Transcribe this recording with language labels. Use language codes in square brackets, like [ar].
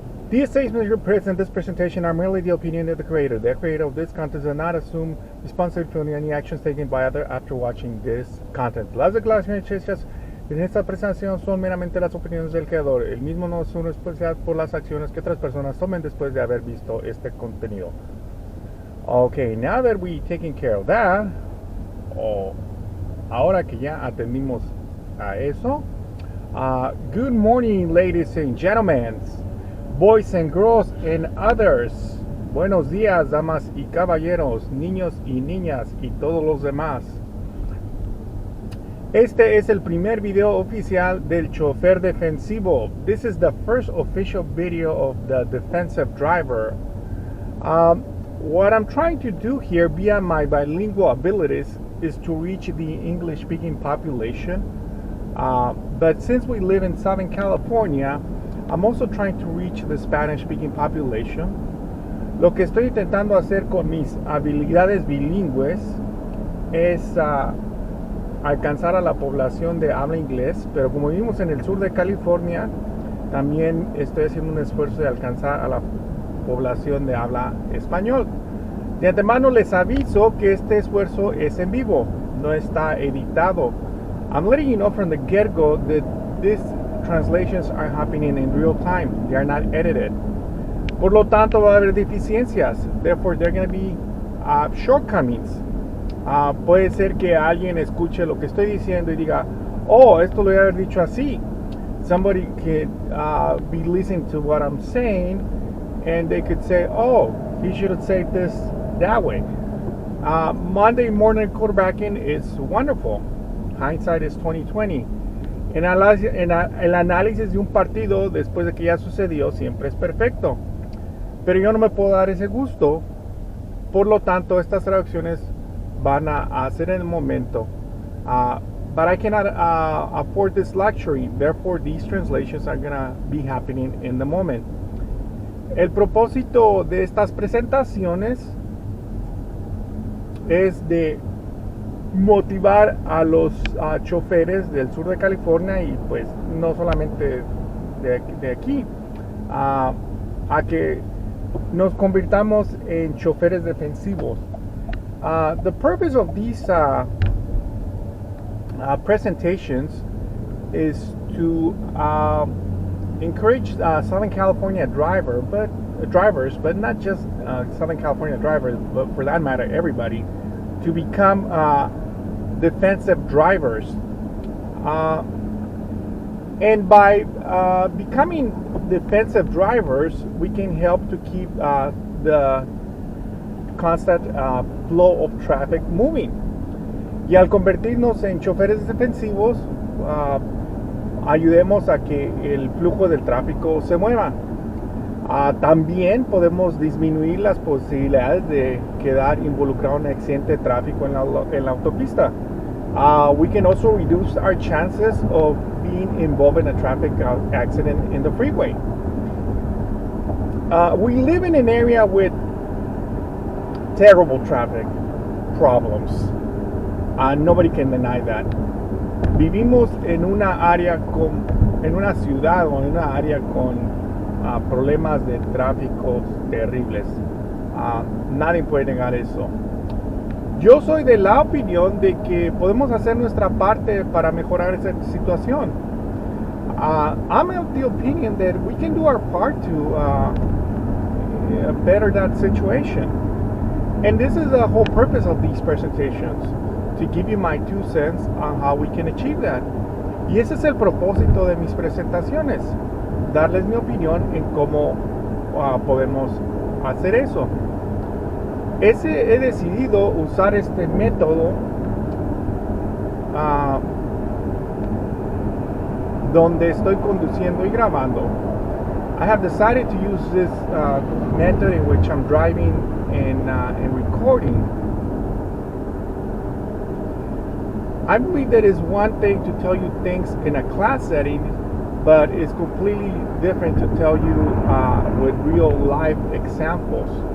[en] These statements represented in this presentation are merely the opinion of the creator. The creator of this content does not assume responsibility for any actions taken by others after watching this content. [es] Las declaraciones hechas en esta presentación son meramente las opiniones del creador. El mismo no es una responsabilidad por las acciones que otras personas tomen después de haber visto este contenido. [en] Okay, now that we taken care of that, [es] ahora que ya atendimos a eso, [en] good morning, ladies and gentlemen, boys and girls and others. [es] Buenos días, damas y caballeros, niños y niñas y todos los demás. Este es el primer video oficial del Chófer Defensivo. [en] This is the first official video of the defensive driver. What I'm trying to do here via my bilingual abilities is to reach the English-speaking population. But since we live in Southern California, I'm also trying to reach the Spanish-speaking population. [es] Lo que estoy intentando hacer con mis habilidades bilingües es alcanzar a la población de habla inglés, pero como vivimos en el sur de California, también estoy haciendo un esfuerzo de alcanzar a la población de habla español. De antemano les aviso que este esfuerzo es en vivo, no está editado. [en] I'm letting you know from the get-go that these translations are happening in real time. They are not edited. [es] Por lo tanto, va a haber deficiencias. [en] Therefore, there are going to be shortcomings. [es] Puede ser que alguien escuche lo que estoy diciendo y diga, oh, esto lo voy a haber dicho así. [en] Somebody could be listening to what I'm saying and they could say, oh, he should have said this that way. Monday morning quarterbacking is wonderful. Hindsight is 2020. [es] El análisis de un partido después de que ya sucedió siempre es perfecto. Pero yo no me puedo dar ese gusto. Por lo tanto, estas traducciones van a hacer en el momento. [en] But I cannot afford this luxury. Therefore, these translations are going to be happening in the moment. [es] El propósito de estas presentaciones es de motivar a los choferes del sur de California y pues no solamente de aquí a que nos convirtamos en choferes defensivos. [en] The purpose of these presentations is to encourage Southern California drivers, but not just Southern California drivers, but for that matter, everybody, to become defensive drivers. And by becoming defensive drivers, we can help to keep the constant flow of traffic moving. [es] Y al convertirnos en choferes defensivos, ayudemos a que el flujo del tráfico se mueva. También podemos disminuir las posibilidades de quedar involucrado en un accidente de tráfico en la autopista. [en] We can also reduce our chances of being involved in a traffic accident in the freeway. We live in an area with terrible traffic problems. Nobody can deny that. [es] Vivimos en una ciudad o en una área con problemas de tráfico terribles. Nadie puede negar eso. Yo soy de la opinión de que podemos hacer nuestra parte para mejorar esa situación. [en] I'm of the opinion that we can do our part to better that situation. And this is the whole purpose of these presentations, to give you my 2 cents on how we can achieve that. [es] Y ese es el propósito de mis presentaciones, darles mi opinión en cómo podemos hacer eso. He decidido usar este método donde estoy conduciendo y grabando. [en] I have decided to use this method in which I'm driving and recording. I believe that it's one thing to tell you things in a class setting, but it's completely different to tell you with real life examples.